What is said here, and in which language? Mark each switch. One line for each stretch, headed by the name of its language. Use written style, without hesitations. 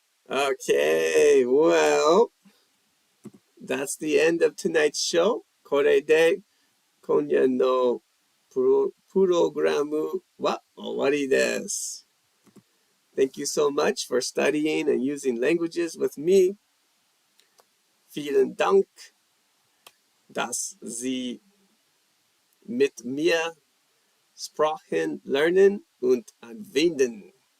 English: Okay, well, that's the end of tonight's show.
Japanese: これで今夜のプログラムは終わりです。
English: Thank you so much for studying and using languages with me.
German: Vielen Dank, dass Sie mit mir Sprachen lernen und anwenden.